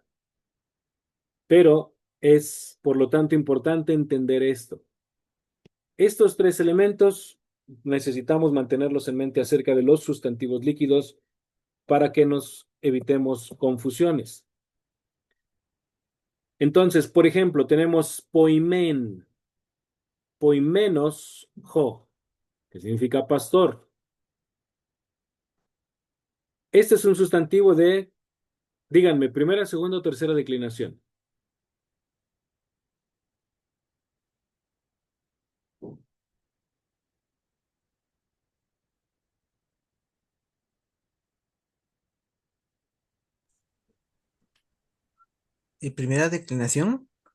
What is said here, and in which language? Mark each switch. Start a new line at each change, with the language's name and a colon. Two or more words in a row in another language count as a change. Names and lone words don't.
Spanish: Pero es, por lo tanto, importante entender esto. Estos tres elementos necesitamos mantenerlos en mente acerca de los sustantivos líquidos para que nos evitemos confusiones. Entonces, por ejemplo, tenemos
Greek: ποιμήν, ποιμένος, ὁ,
Spanish: que significa pastor. Este es un sustantivo de, díganme, primera, segunda o tercera declinación. ¿Y primera declinación?